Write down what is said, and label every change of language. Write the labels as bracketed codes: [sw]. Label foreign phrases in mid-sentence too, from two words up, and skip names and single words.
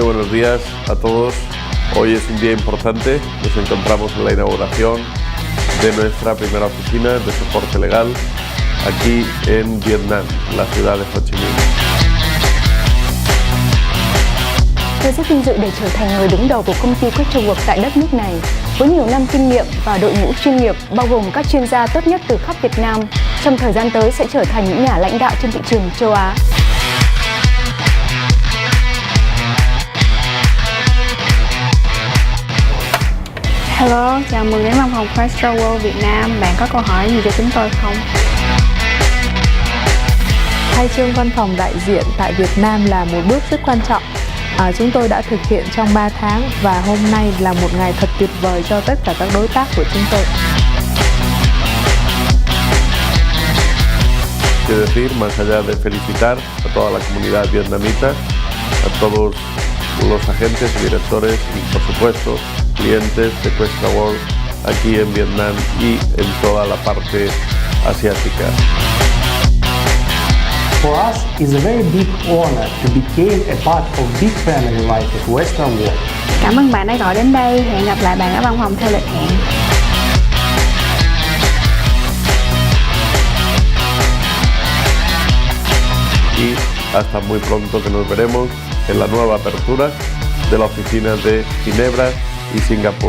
[es] buenos días a todos. Hoy es un día importante. Nos encontramos en la inauguración de nuestra primera oficina de soporte legal aquí en Vietnam, la ciudad de Ho Chi Minh. [vi] Tôi rất vinh dự để trở thành người đứng đầu của công ty Questra World tại đất nước này. Với nhiều năm kinh nghiệm và đội ngũ chuyên nghiệp bao gồm các chuyên gia tốt nhất từ khắp Việt Nam, trong thời gian tới sẽ trở thành những nhà lãnh đạo trên thị trường châu Á. Hello, chào mừng đến văn phòng Questra World Việt Nam. Bạn có câu hỏi gì cho chúng tôi không? Khai trương văn phòng đại diện tại Việt Nam là một bước rất quan trọng. Chúng tôi đã thực hiện trong 3 tháng và hôm nay là một ngày thật tuyệt vời cho tất cả các đối tác của chúng tôi. [es] Que decir, más allá de felicitar a toda la comunidad vietnamita, a todos los agentes y directores y, por supuesto, clientes de Questra World aquí en Vietnam y en toda la parte asiática. [en] For us, it's a very big honor to become a part of big family like at Questra World. [vi] Cảm ơn bạn đã gọi đến đây. Hẹn gặp lại bạn ở văn phòng theo lịch hẹn. [es] Y hasta muy pronto, que nos veremos en la nueva apertura de la oficina de Ginebra y Singapur.